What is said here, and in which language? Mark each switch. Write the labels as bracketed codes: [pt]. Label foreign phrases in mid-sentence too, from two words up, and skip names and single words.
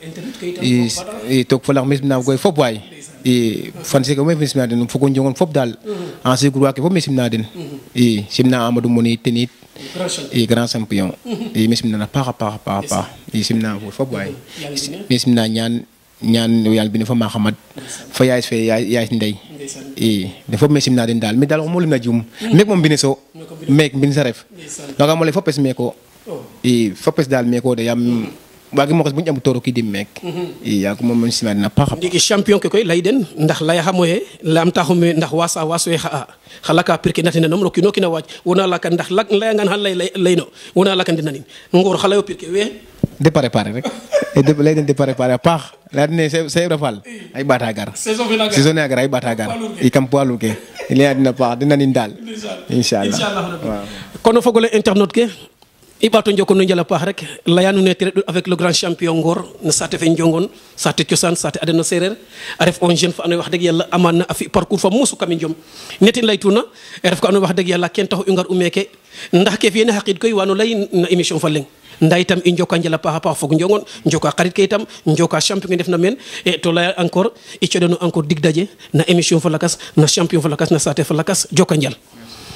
[srr] tok fa la mis na koy fop way fan ci ko me misna den foko njongon fop dal en [fr] ce groupe [srr] ke fop misna den simna amadou moni tenit [fr] grand champion [srr] misna na pa simna fop way misna ñaan yalla bi ne fa ma xamat fa yaay fe yaay ndey de fop misna den dal mi dal mo lim na jum mek mom bine so mek bin sa ref nga mo le fopes meko fopes dal meko de yam wagi mo ko buñ am toro ki dim mek ya ko mom ci na pa ndigi champion ke koy lay den ndax lay xamoye lam taxume ndax waso xalaka pirke natina nom rokino kina waj wona la kan ndax lay ngan hal lay no wona la kan dinanin ngor xalayo pirke we [fr] de préparer [srr] rek lay den [fr] de préparer [srr] pa la ne c'est rafal ay batagar saison agar ay batagar kam poalu ke lay dina pa dinanin dal inshallah kono fogole internet ke ibato njoko no njala pax rek layanu ne tere [fr] avec le grand champion [srr] ngor na sate fe njongon sate ciosan sate adena serer a ref [fr] un jeune [srr] fa anu wax deug yalla amana afi parcours fa musu kam njom netin lay tuna ref ko anu wax deug yalla ken taxu ngar umeke ndax ke fi ne haqid koy wanu lay na émission fa leng nday tam i njoka njala paxa fog njongon njoka xarit ke itam njoka champion def na men et to lay encore i codano encore dig daje na émission fa lakas na champion fa lakas na sate fa lakas joka njal